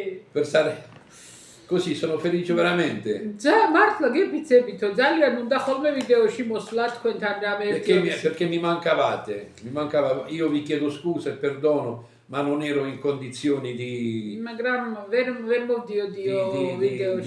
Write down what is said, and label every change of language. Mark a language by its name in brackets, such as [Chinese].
[Italian] Per stare così sono felice veramente. [Georgian] მართლა გეფიცებითო ძალიან უნდა ხოლმე ვიდეოში მოსვლა თქვენთან რამე [Italian] perché mi mancava, io vi chiedo scusa e perdono, ma non ero in condizioni di [Georgian] მაგრამ ვერ მოვდიოდიო ვიდეოში